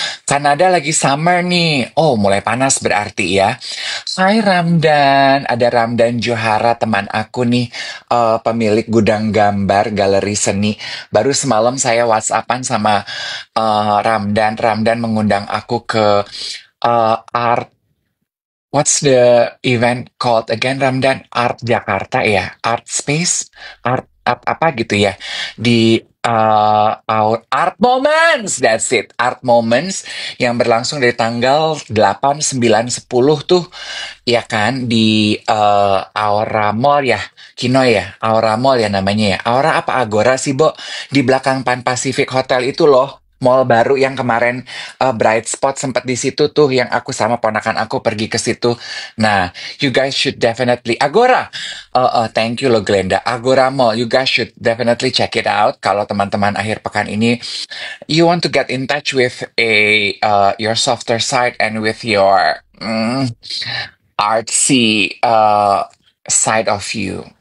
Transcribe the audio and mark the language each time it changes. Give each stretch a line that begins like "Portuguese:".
Indonesian: Kanada lagi summer nih. Oh, mulai panas berarti ya. Hai Ramdan, ada Ramdan Johara teman aku nih, pemilik gudang gambar galeri seni. Baru semalam saya WhatsAppan sama Ramdan. Ramdan mengundang aku ke art.
English: What's the event called again, Ramdan?
Indonesian: Art Jakarta ya, Art Space, Art apa gitu ya, di our Art Moments,
English: that's it,
Indonesian: Art Moments yang berlangsung dari tanggal 8, 9, 10 tuh, ya kan, di Aura Mall ya, Kino ya, Aura Mall ya namanya ya, Aura apa Agora sih, Bo? Di belakang Pan Pacific Hotel itu loh. Mall baru yang kemarin Bright Spot sempat di situ tuh yang aku sama ponakan aku pergi ke situ.
English: Nah, you guys should definitely Agora. Thank you loh Glenda. Agora Mall, you guys should definitely check it out.
Indonesian: Kalau teman-teman akhir pekan ini
English: you want to get in touch with your softer side and with your artsy side of you.